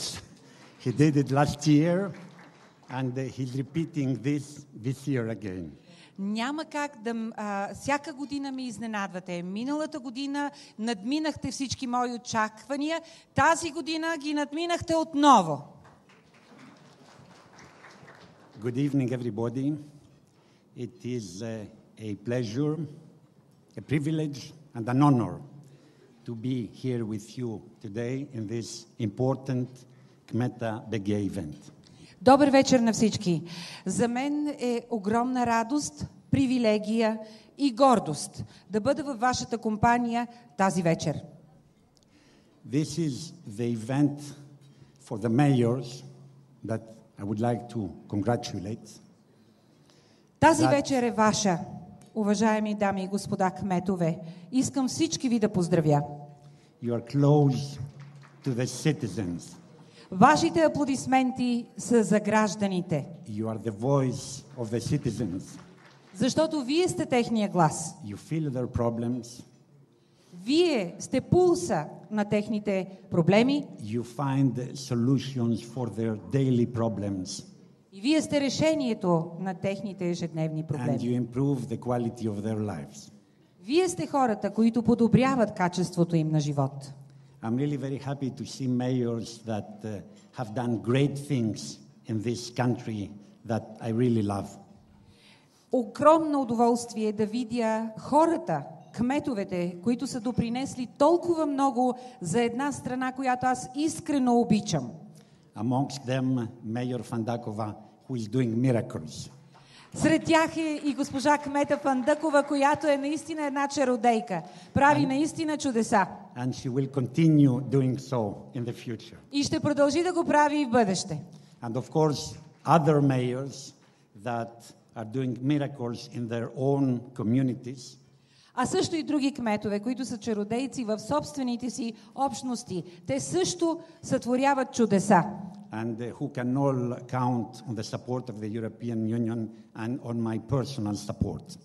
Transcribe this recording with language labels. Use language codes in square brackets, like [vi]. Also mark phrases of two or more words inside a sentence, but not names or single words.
[en] He did it last year and he's repeating this year again. [bg] Няма как да... всяка година ме изненадвате. Миналата година надминахте всички мои очаквания. Тази година ги надминахте отново. [en] Good evening, everybody. It is a pleasure, a privilege and an honor to be here with you today in this important Kmeta BG event. [bg] Добър вечер на всички. За мен е огромна радост, привилегия и гордост да бъда във вашата компания тази вечер. [en] This is the event for the mayors that I would like to congratulate. [bg] Тази вечер е ваша, уважаеми дами и господа кметове. Искам всички ви да поздравя. [en] You are close to the citizens. [bg] Вашите аплодисменти са за гражданите. [en] You are the voice of the citizens. [bg] Защото вие сте техния глас. [en] You feel their problems. [bg] Вие сте пулса на техните проблеми. [en] You find solutions for their daily problems. [bg] И вие сте решението на техните ежедневни [en] And [bg] проблеми. [en] you improve the quality of their lives. [bg] Вие сте хората, които подобряват качеството им на живот. [en] I'm really very happy to see mayors that have done great things in this country that I really love. [bg] Огромно удоволствие да видя хората, кметовете, които са допринесли толкова много за една страна, която аз искрено обичам. [en] Amongst them, Mayor Fandakova, who is doing miracles. [bg] Сред тях е и госпожа кмета Фандъкова, която е наистина една чародейка. Прави наистина чудеса. [en] And she will continue doing so in the future. [bg] И ще продължи да го прави и в бъдеще. [en] And of course, other mayors that are doing miracles in their own communities. [bg] А също и други кметове, които са чародейци в собствените си общности. Те също сътворяват чудеса. [en] And who can all count on the support of the European Union and on my personal support.